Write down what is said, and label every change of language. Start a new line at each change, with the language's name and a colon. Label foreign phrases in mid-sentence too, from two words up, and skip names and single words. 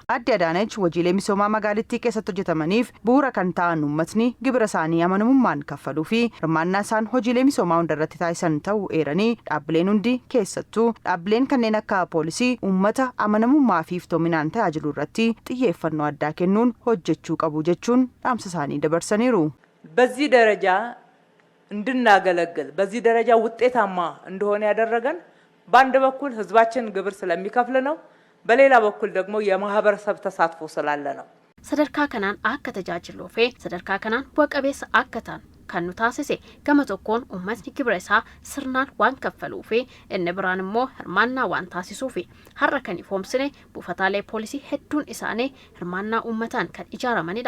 Oromo: Aadde Adaanech hojiilee misoomaa magaalittii keessatti hojjetamaniif bu'uura kan ta'an uummatni gibira isaanii amanamummaan kaffaluu fi hirmaannaa isaan hojiilee misoomaa hundarratti taasisan ta'uu eeranii dhaabbileen hundi keessattuu dhaabbileen kanneen akka poolisii uummata amanamummaa fi iftoominaan tajaajiluu irratti xiyyeeffannoo addaa kennuun hojjechuu qabu jechuun dhaamsa isaanii dabarsaniiru.
Amharic: በዚህ ደረጃ እንድናገለግል በዚህ ደረጃ ውጤታማ እንደሆነ ያደረገን በአንድ በኩል ህዝባችን ግብር ስለሚከፍል ነው፣ በሌላ በኩል ደግሞ የማህበረሰብ ተሳትፎ ስላለ ነው።
Oromo: sadarkaa kanaan akka tajaajiluu fi sadarkaa kanaan bu'a qabeessa akka ta'an kan nu taasise gama tokkoon uummatni gibira isaa sirnaan waan kaffaluu fi inni biraan immoo hirmaannaa waan taasisuu fi har'a kan ifoomsine buufataalee poolisii hedduun isaanii hirmaannaa uummataan kan ijaaramanidha.